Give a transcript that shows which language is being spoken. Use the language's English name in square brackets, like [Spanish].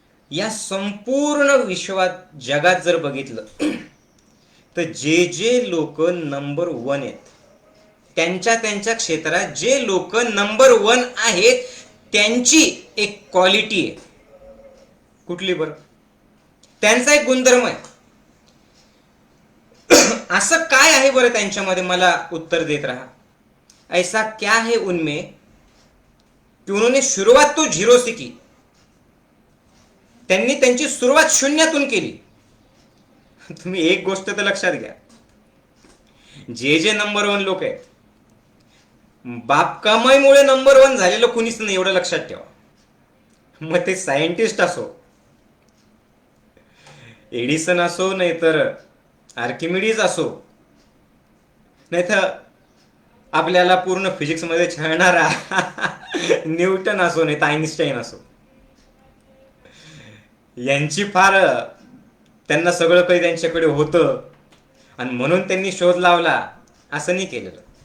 [Marathi] या संपूर्ण विश्वात, जगात जर बघितलं तर जे जे लोक नंबर 1 आहेत, त्यांच्या त्यांच्या क्षेत्रात जे लोक नंबर 1 आहेत, त्यांची एक क्वालिटी आहे. कुठली बरं? त्यांचा एक गुणधर्म आहे. असं काय आहे बरं त्यांच्यामध्ये? मला उत्तर देत रहा. [Hindi] ऐसा क्या है उनमें कि उन्होंने शुरुआत तो 0 से की. [Marathi] त्यांनी त्यांची सुरुवात शून्यातून केली. तुम्ही एक गोष्ट तर लक्षात घ्या, जे जे नंबर 1 लोक आहेत, बाप कमाईमुळे नंबर 1 झालेलं कुणीच नाही, एवढं लक्षात ठेवा. मग ते सायंटिस्ट असो, एडिसन असो, नाहीतर आर्किमिडीज असो, नाहीतर आपल्याला पूर्ण फिजिक्समध्ये छळणारा न्यूटन असो, नाही तर आईन्स्टाईन असो, यांची फार, त्यांना सगळं काही त्यांच्याकडे होतं आणि म्हणून त्यांनी शोध लावला असं नाही केलेलं.